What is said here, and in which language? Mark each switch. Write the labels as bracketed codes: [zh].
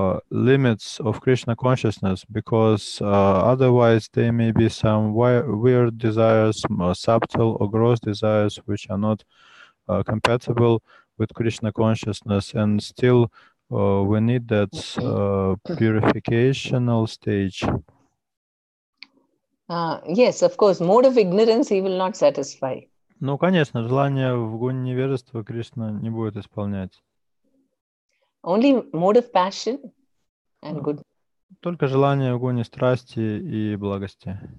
[en] limits of Krishna consciousness, because otherwise there may be some weird desires, subtle or gross desires, which are not compatible with Krishna consciousness, and still we need that purificational stage. Yes, of course, mode of ignorance he will not satisfy. [ru] Ну, конечно, желание в гуне невежества Кришна не будет исполнять. [en] Only mode of passion and good. [ru] Только желание в гуне страсти и благости.